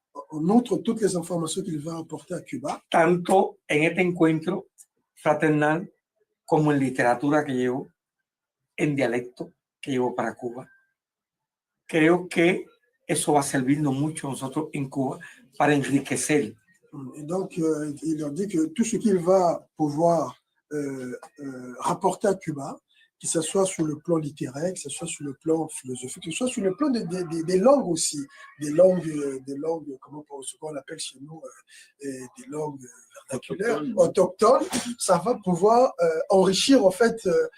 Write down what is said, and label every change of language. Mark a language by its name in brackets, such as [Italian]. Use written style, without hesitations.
[French] on montre toutes les informations qu'il va apporter à Cuba. [Spanish] Tanto en este encuentro fraternal como en literatura que llevo, en dialecto que llevo para Cuba. Creo que eso va a servirnos mucho a nosotros en Cuba para enriquecer. [French] Et donc, il leur dit que tout ce qu'il va pouvoir rapporter à Cuba, que ce soit sur le plan littéraire, que ce soit sur le plan philosophique, que ce soit sur le plan des langues aussi, des langues, ce qu'on appelle chez nous, des langues vernaculaires, autochtones, ça va pouvoir enrichir en fait